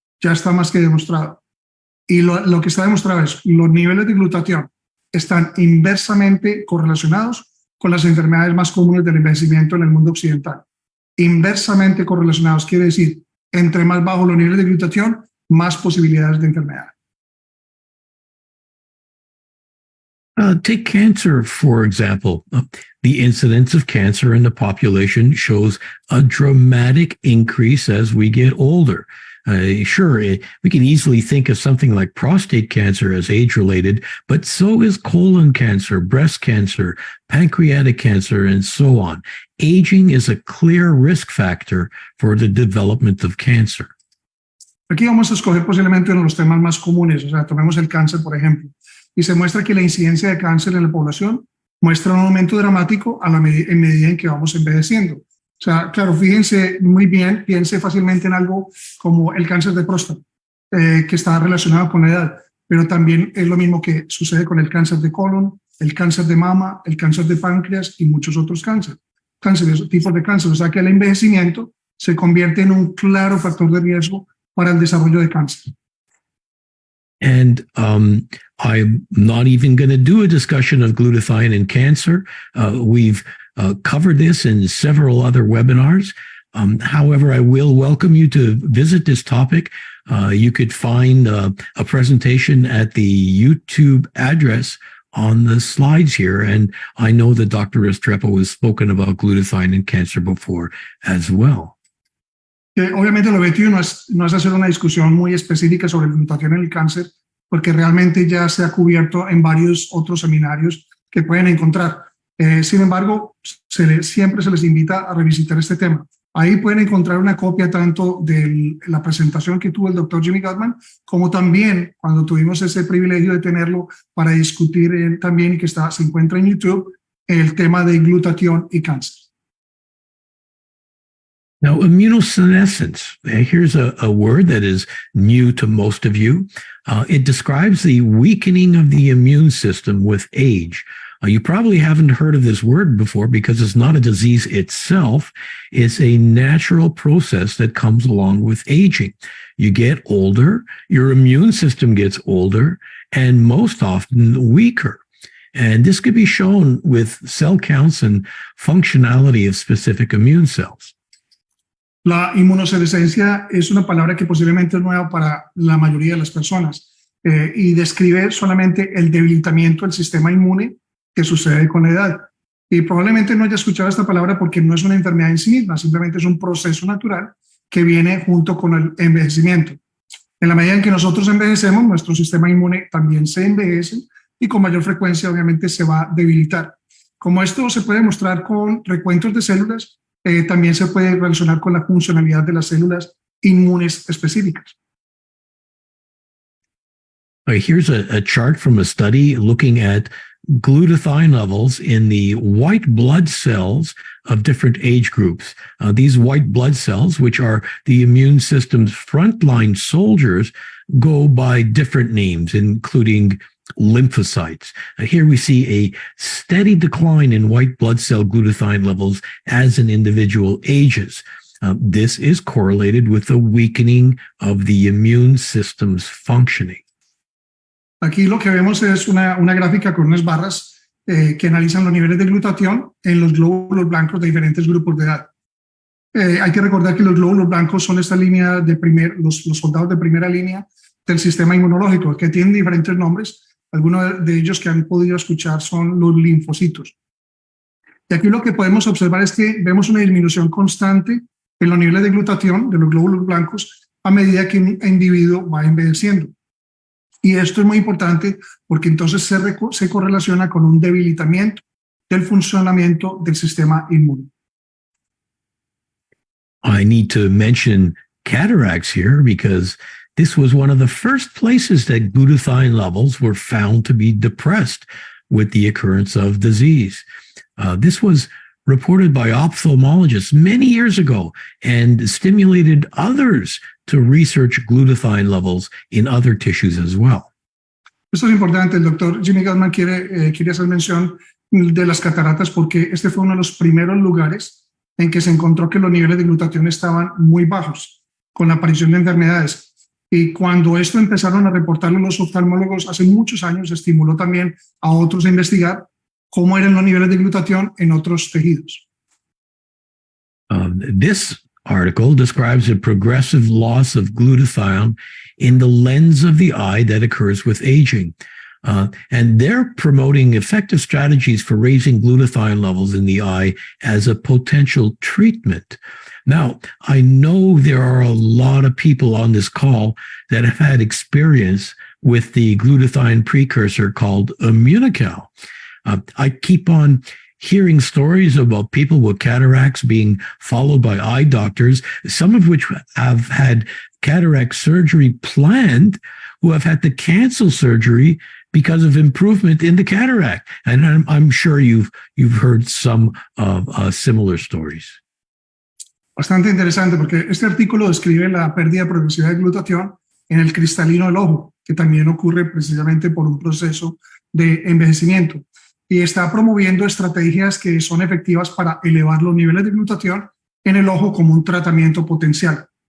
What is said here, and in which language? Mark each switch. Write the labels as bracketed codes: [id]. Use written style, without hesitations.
[es] Ya está más que demostrado. Y lo que está demostrado es los niveles de glutatión están inversamente correlacionados con las enfermedades más comunes del envejecimiento en el mundo occidental. Inversamente correlacionados quiere decir, entre más bajos los niveles de glutatión, más posibilidades de enfermedad. [en] Take cancer, for example. The incidence of cancer in the population shows a dramatic increase as we get older. Sure, we can easily think of something like prostate cancer as age-related, but so is colon cancer, breast cancer, pancreatic cancer, and so on. Aging is a clear risk factor for the development of cancer. [es] Aquí vamos a escoger posiblemente uno de los temas más comunes, o sea, tomemos el cáncer, por ejemplo, y se muestra que la incidencia de cáncer en la población muestra un aumento dramático en medida en que vamos envejeciendo. O sea, claro, fíjense muy bien, piense fácilmente en algo como el cáncer de próstata, que está relacionado con la edad, pero también es lo mismo que sucede con el cáncer de colon, el cáncer de mama, el cáncer de páncreas y muchos otros cánceres, tipos de cáncer. O sea, que el envejecimiento se convierte en un claro factor de riesgo para el desarrollo de cáncer. [en] And I'm not even going to do a discussion of glutathione in cancer. We've covered this in several other webinars. However, I will welcome you to visit this topic. You could find a presentation at the YouTube address on the slides here. And I know that Dr. Restrepo has spoken about glutathione in cancer before as well. [es] Obviamente el objetivo no es hacer una discusión muy específica sobre glutatión en el cáncer, porque realmente ya se ha cubierto en varios otros seminarios que pueden encontrar. Sin embargo, siempre se les invita a revisitar este tema. Ahí pueden encontrar una copia tanto de la presentación que tuvo el doctor Jimmy Gutman, como también cuando tuvimos ese privilegio de tenerlo para discutir también y que se encuentra en YouTube, el tema de glutatión y cáncer. [en] Now, immunosenescence, here's a word that is new to most of you. It describes the weakening of the immune system with age. You probably haven't heard of this word before because it's not a disease itself. It's a natural process that comes along with aging. You get older, your immune system gets older, and most often weaker. And this could be shown with cell counts and functionality of specific immune cells. [es] La inmunosenescencia es una palabra que posiblemente es nueva para la mayoría de las personas y describe solamente el debilitamiento del sistema inmune que sucede con la edad. Y probablemente no haya escuchado esta palabra porque no es una enfermedad en sí misma, simplemente es un proceso natural que viene junto con el envejecimiento. En la medida en que nosotros envejecemos, nuestro sistema inmune también se envejece y con mayor frecuencia obviamente se va a debilitar. Como esto se puede mostrar con recuentos de células, también se puede relacionar con la funcionalidad de las células inmunes específicas. [en] Here's a chart from a study looking at glutathione levels in the white blood cells of different age groups. These white blood cells, which are the immune system's frontline soldiers, go by different names, including lymphocytes. Here we see a steady decline in white blood cell glutathione levels as an individual ages. This is correlated with the weakening of the immune system's functioning. [es] Aquí lo que vemos es una gráfica con unas barras que analizan los niveles de glutatión en los glóbulos blancos de diferentes grupos de edad. Hay que recordar que los glóbulos blancos son esta línea de los soldados de primera línea del sistema inmunológico, que tienen diferentes nombres. Algunos de ellos que han podido escuchar son los linfocitos. Y aquí lo que podemos observar es que vemos una disminución constante en los niveles de glutatión de los glóbulos blancos a medida que un individuo va envejeciendo. Y esto es muy importante porque entonces se correlaciona con un debilitamiento del funcionamiento del sistema inmune. [en] I need to mention cataracts here because this was one of the first places that glutathione levels were found to be depressed with the occurrence of disease. This was reported by ophthalmologists many years ago and stimulated others to research glutathione levels in other tissues as well. [es] Esto es importante. El doctor Jimmy Gutman quiere hacer mención de las cataratas porque este fue uno de los primeros lugares en que se encontró que los niveles de glutatión estaban muy bajos con la aparición de enfermedades. Y cuando esto empezaron a reportarlo los oftalmólogos hace muchos años, estimuló también a otros a investigar cómo eran los niveles de glutatión en otros tejidos. [en] This article describes a progressive loss of glutathione in the lens of the eye that occurs with aging. And they're promoting effective strategies for raising glutathione levels in the eye as a potential treatment. Now, I know there are a lot of people on this call that have had experience with the glutathione precursor called Immunical. I keep on hearing stories about people with cataracts being followed by eye doctors, some of which have had cataract surgery planned, who have had to cancel surgery because of improvement in the cataract. And I'm sure you've heard some similar stories. [es] Bastante interesante porque este artículo describe la pérdida progresiva de glutatión en el cristalino del ojo, que también ocurre precisamente por un proceso de envejecimiento. Y está promoviendo estrategias que son efectivas para elevar los niveles de glutatión en el ojo como un tratamiento potencial.